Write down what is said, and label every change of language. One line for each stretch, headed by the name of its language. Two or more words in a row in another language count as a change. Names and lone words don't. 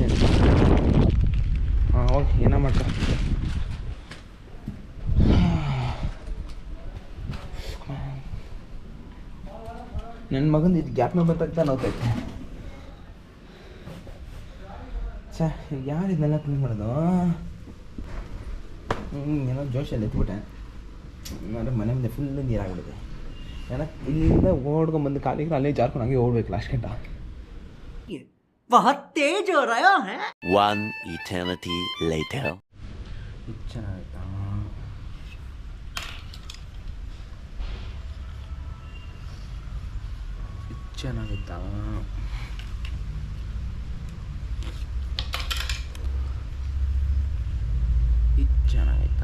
Kannada: ಹಾಂ ಹೋಗಿ ಏನೋ ಮಾಡ್ಕ. ನನ್ನ ಮಗಂದು ಇದು ಗ್ಯಾಪ್ನ ಬಂತಾಗ್ತಾ ನೋತೈತೆ. ಯಾರು ಇದನ್ನೆಲ್ಲ ಕ್ಲೀನ್ ಮಾಡೋದು? ಏನೋ ಜೋಶಲ್ಲಿ ಎತ್ಬಿಟ್ಟೆ. ಅಂದರೆ ಮನೆ ಮುಂದೆ ಫುಲ್ಲು ನೀರಾಗ್ಬಿಡುತ್ತೆ. ಏನೋ ಇಲ್ಲಿಂದ ಓಡ್ಕೊಂಬಂದು ಕಾಲಿಗೆ ಅಲ್ಲೇ ಜಾರ್ಕೊಂಡು ಹಂಗೆ ಓಡ್ಬೇಕು ಲಾಸ್ಟ್ ಗಂಟ.
Hindi: बहुत तेज हो रहा है.
English: One eternity later.
Kannada: ಚೆನ್ನಾಗಿತ್ತಾ? ಚೆನ್ನಾಗಿತ್ತಾ? ಇದು ಚೆನ್ನಾಗೈತಾ?